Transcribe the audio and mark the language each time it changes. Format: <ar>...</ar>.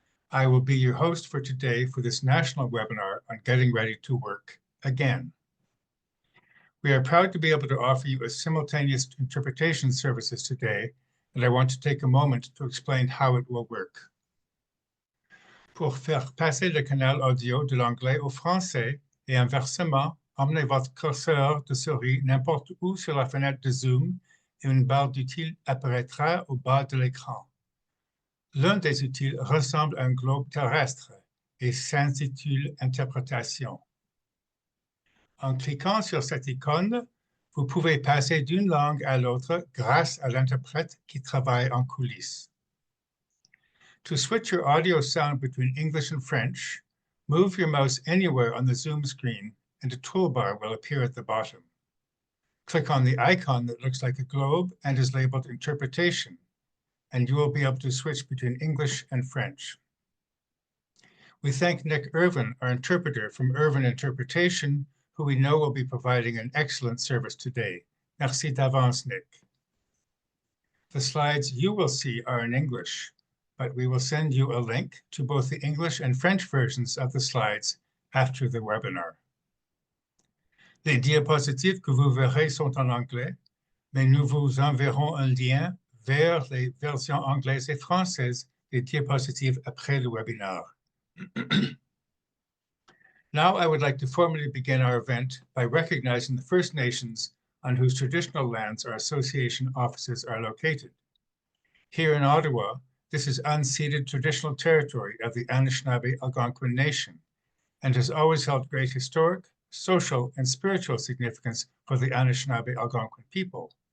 <en>I will be your host for today for this national webinar on getting ready to work again. We are proud to be able to offer you a simultaneous interpretation services today, and I want to take a moment to explain how it will work.</en> <fr>Pour faire passer le canal audio de l'anglais au français et inversement, emmenez votre curseur de souris n'importe où sur la fenêtre de Zoom et une barre d'outils apparaîtra au bas de l'écran. L'un des outils ressemble à un globe terrestre et s'intitule Interprétation. En cliquant sur cette icône, vous pouvez passer d'une langue à l'autre grâce à l'interprète qui travaille en coulisses.</fr> <en>To switch your audio sound between English and French, move your mouse anywhere on the Zoom screen and a toolbar will appear at the bottom. Click on the icon that looks like a globe and is labeled Interpretation, and you will be able to switch between English and French. We thank Nick Irvin, our interpreter from Irvin Interpretation, who we know will be providing an excellent service today.</en> <fr>Merci d'avance,</fr> <en>Nick. The slides you will see are in English, but we will send you a link to both the English and French versions of the slides after the webinar.</en> <fr>Les diapositives que vous verrez sont en anglais, mais nous vous enverrons un lien vers les versions anglaises et françaises des diapositives après le webinar.</fr> <en>Now I would like to formally begin our event by recognizing the First Nations on whose traditional lands our association offices are located. Here in Ottawa, this is unceded traditional territory of the Anishinaabe Algonquin Nation and has always held great historic, social, and spiritual significance for the Anishinaabe Algonquin people.</en>